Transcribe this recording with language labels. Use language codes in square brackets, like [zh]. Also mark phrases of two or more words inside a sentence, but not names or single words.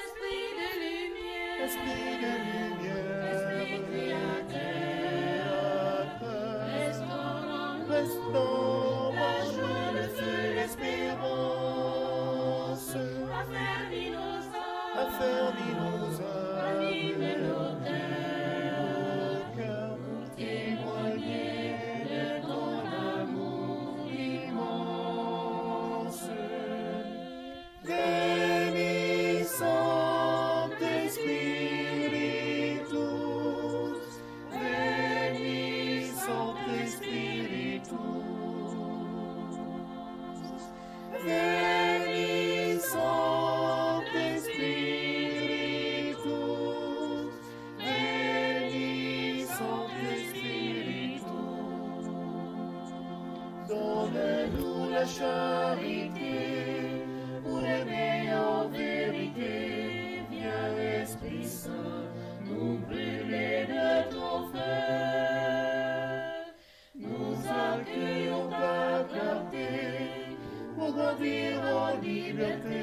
[fr] Esprit de lumière, Esprit créateur, restaure la joie, le feu, l'espérance. Affermis nos âmes, anime nos cœurs, pour témoigner de ton amour immense. [la] Veni Sancte Spiritus, Veni Sancte Spiritus, Veni Sancte Spiritus, Veni Sancte Spiritus. [fr] Donne-nous la charité pour aimer en vérité. Viens Esprit Saint, nous brûler de ton feu. Nous accueillons ta clarté pour grandir en liberté.